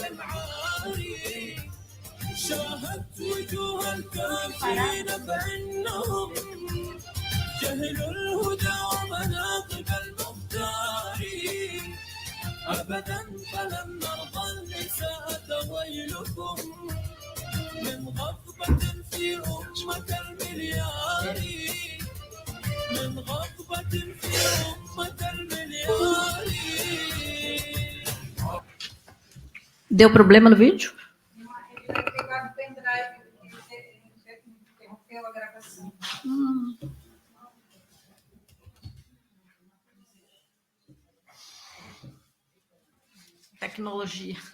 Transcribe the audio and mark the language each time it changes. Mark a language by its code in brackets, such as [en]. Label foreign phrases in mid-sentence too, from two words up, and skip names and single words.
[ar] العاري شاهدت وجوه الكافرين فإنهم جهلوا الهدى ومناقب المختار أبدا فلن نرضى النساء ويلكم من غضبة في أمة المليار من غضبة في أمة المليار. [pt] Deu problema no vídeo? Interrompeu a gravação. Tecnologia.